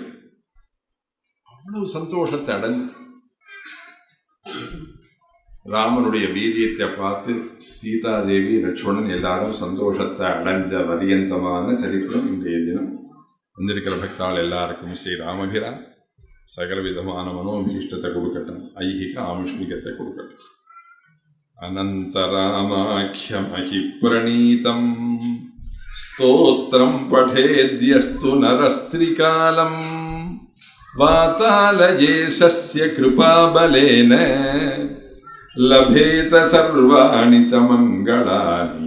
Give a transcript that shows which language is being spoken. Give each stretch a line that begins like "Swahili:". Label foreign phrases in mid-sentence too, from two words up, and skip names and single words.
Tamil: அவ்வளவு சந்தோஷத்தை அடைஞ்சு ராமனுடைய வீரியத்தை பார்த்து சீதாதேவி லட்சுமணன் எல்லாரும் சந்தோஷத்தை அடைஞ்ச பரியந்தமான சரித்திரம் இன்றைய தினம். வந்திருக்கிற பக்தாள் எல்லாருக்கும் ஸ்ரீ ராமபிரான் சகல விதமான மனோபீஷ்டத்தை கொடுக்கட்டும், ஐகிக ஆமுஷ்மிகத்தை கொடுக்கட்டும்.
Sanskrit: அனந்தராமாख्यमहि प्रणीतं स्तोत्रं पठेद्यस्तु नरस्त्रिकालं वातालयेशस्य कृपाबलेन लभेत सर्वाणि च मङ्गलानि.